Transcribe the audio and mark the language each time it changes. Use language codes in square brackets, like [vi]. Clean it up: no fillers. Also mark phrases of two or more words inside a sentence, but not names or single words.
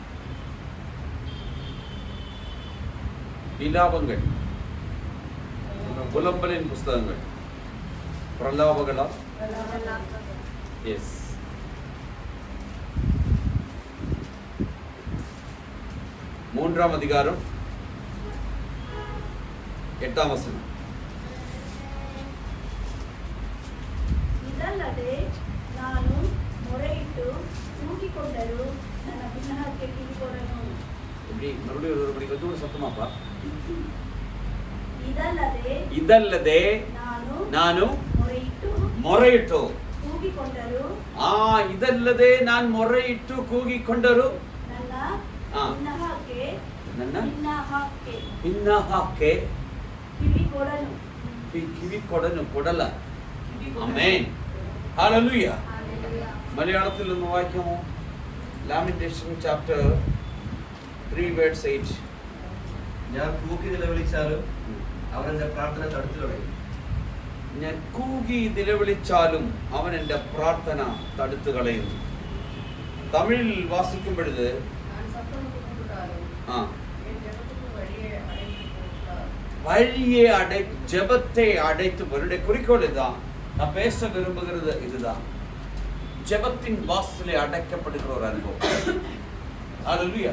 [ta] விலாபங்கள், புலம்பலின் புஸ்தகங்கள், பிரலாபங்களா? எஸ். மூன்றாம் அதிகாரம் 8ஆம் வசனம். [kn] ಇದಲ್ಲದೆ ನಾನು ಮೊರೆಯಿಟ್ಟು ಕೂಗಿಕೊಂಡರೂ ನನ್ನ ಭಿನ್ನಕ್ಕೆ ಕಿವಿಗೊಡನು. [ta] இப்படி மறுபடியும் ஒரு படி கொஞ்சம் சத்தமாப்பா. [kn] ಇದಲ್ಲದೆ ನಾನು ಮೊರೆಯಿಟ್ಟು ಕೂಗಿಕೊಂಡರೂ ಇದಲ್ಲದೆ ನಾನು ಮೊರೆಯಿಟ್ಟು ಕೂಗಿಕೊಂಡರು ನನ್ನ ಭಿನ್ನಕ್ಕೆ ಕಿವಿ ಕೊಡನು. ಆಮೆನ್. [ml] ഹല്ലേലൂയ. മലയാളത്തിൽ ഒന്ന് വായിക്കാമോ? [en] Lamentation chapter 3 verse 8. [ml] ഞാൻ കൂകി നിലവിളിച്ചാലും അവൻ എൻ്റെ പ്രാർത്ഥന തടുത്തു കളയും. ഞാൻ കൂകി നിലവിളിച്ചാലും അവൻ എൻ്റെ പ്രാർത്ഥന തടുത്തു കളയും. തമിഴിൽ വാസിക്കും [ta] பொழுது வழியை ஜெபத்தை அடைத்து என்னுடைய குறிக்கோள் இதுதான். நான் பேச விரும்புகிறது இதுதான். ஜெபத்தின் வாசலை அடைக்கப்படுகிற ஒரு அனுபவம். ஹல்லேலூயா.